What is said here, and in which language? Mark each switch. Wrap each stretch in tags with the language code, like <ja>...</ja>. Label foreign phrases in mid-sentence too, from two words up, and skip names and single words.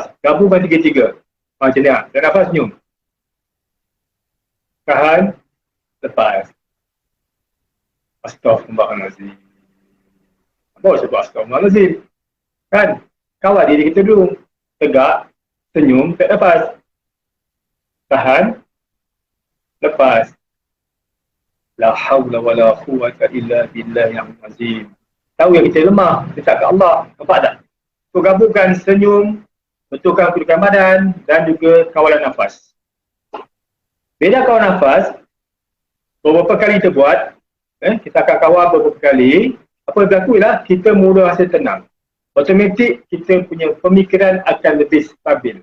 <ms>Gabungkan tiga-tiga. Macam ni lah. Tarik nafas, senyum. Tahan, lepas. Astaghfirullahaladzim. Apa sebab astaghfirullahaladzim? Kan? Kawal diri kita dulu. Tegak, senyum, tarik nafas. Tahan, lepas.</ms> <ar>La hawla wa la quwwata illa billahi al-azim.</ar> <ms>Tahu yang kita lemah, dekat ke Allah. Nampak tak? So, gabungkan senyum, betulkan kedudukan badan dan juga kawalan nafas. Bila kawal nafas, beberapa kali kita buat, kita akan kawal beberapa kali. Apa yang berlaku ialah kita mula rasa tenang. Otomatik kita punya pemikiran akan lebih stabil.</ms>